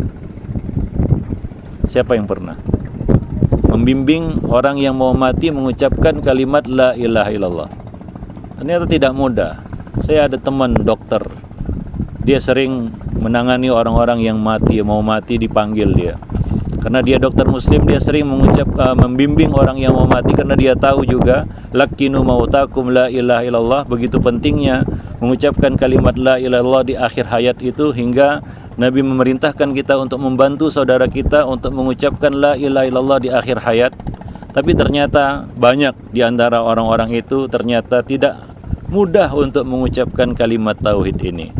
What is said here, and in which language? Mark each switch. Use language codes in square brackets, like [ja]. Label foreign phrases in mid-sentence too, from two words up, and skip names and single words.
[id] Siapa yang pernah membimbing orang yang mau mati mengucapkan kalimat [ar] لا إله إلا الله? [id] Ternyata tidak mudah. Saya ada teman dokter, dia sering menangani orang-orang yang mau mati dipanggil dia. Karena dia dokter muslim, dia sering membimbing orang yang mau mati, karena dia tahu juga [ar] لقنوا موتاكم لا إله إلا الله, [id] begitu pentingnya mengucapkan kalimat [ar] لا إله إلا الله [id] di akhir hayat itu, hingga Nabi memerintahkan kita untuk membantu saudara kita untuk mengucapkan [ar] لا إله إلا الله [id] di akhir hayat. Tapi ternyata banyak di antara orang-orang itu ternyata tidak mudah untuk mengucapkan kalimat tauhid ini.